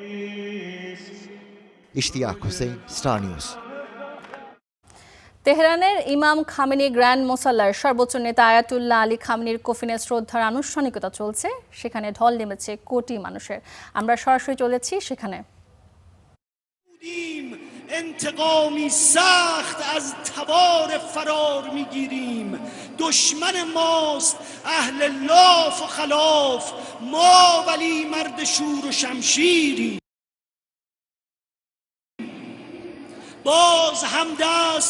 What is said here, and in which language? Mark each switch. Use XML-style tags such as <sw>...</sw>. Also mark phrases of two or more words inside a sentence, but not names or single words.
<bn>ইশতিয়াক হোসেন, স্টার নিউজ। তেহরানের ইমাম খামেনি গ্র্যান্ড মোসাল্লার সর্বোচ্চ নেতা আয়াতুল্লাহ আলী খামেনির কফিনে শ্রদ্ধার আনুষ্ঠানিকতা চলছে। সেখানে ঢল নেমেছে কোটি মানুষের। আমরা সরাসরি চলেছি সেখানে।</bn> <fa>انتقامی سخت از تبار فرار میگیریم دشمن ماست اهل لاف و خلاف ما ولی مرد شور و شمشیریم باز هم دست</fa>